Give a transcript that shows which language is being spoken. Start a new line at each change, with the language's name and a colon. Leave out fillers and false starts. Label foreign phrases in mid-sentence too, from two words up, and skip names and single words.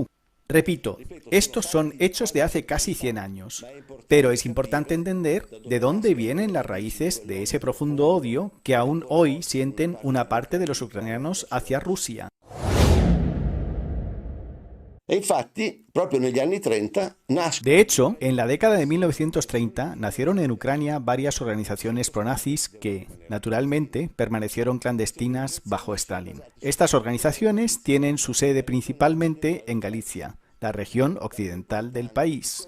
Spanish: Repito, estos son hechos de hace casi 100 años, pero es importante entender de dónde vienen las raíces de ese profundo odio que aún hoy sienten una parte de los ucranianos hacia Rusia.
Italian: E infatti, proprio negli anni 30, nasce.
Spanish: De hecho, en la década de 1930 nacieron en Ucrania varias organizaciones pronazis que, naturalmente, permanecieron clandestinas bajo Stalin. Estas organizaciones tienen su sede principalmente en Galicia, la región occidental del país.